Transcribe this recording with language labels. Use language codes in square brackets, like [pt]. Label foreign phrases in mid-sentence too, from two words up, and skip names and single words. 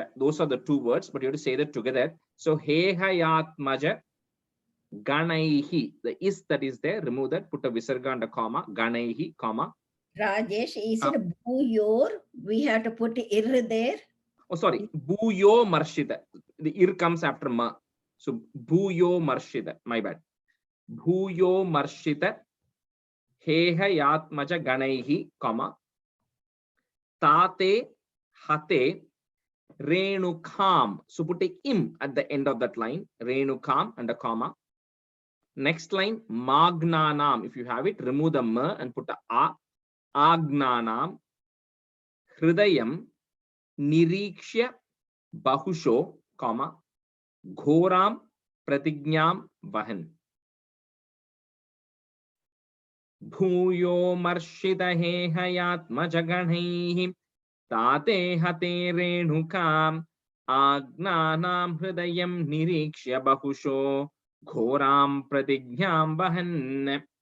[en] Those are the two words, but you have to say that together. So [sa] हैहयात्मज गणैर्हि. [en] The is that is there, remove that, put a visarga and a comma, ganaihi, comma. Rajesh, is it bhuyor? We have to put ir there. Oh, sorry, [sa] भूयो मर्षित. [en] The ir comes after ma. So [sa] भूयो मर्षित, [en] my bad. [sa] भूयो मर्षित हैहयात्मज गणैर्हि, comma तत्ते हते रेणुकाम्. [en] So put a im at the end of that line, renukam and a comma. Next line, Magnanam. If you have it, remove the ma and put a. [sa] अज्ञानाम् हृदयम् निरीक्ष्य बहुशो, comma, घोराम् प्रतिज्ञाम् वहन्. भूयो मर्षित हैहयात्मज गणैर्हि तत्ते हते रेणुकाम् अज्ञानाम् हृदयम् निरीक्ष्य बहुशो घोराम् प्रतिज्ञाम् वहन्.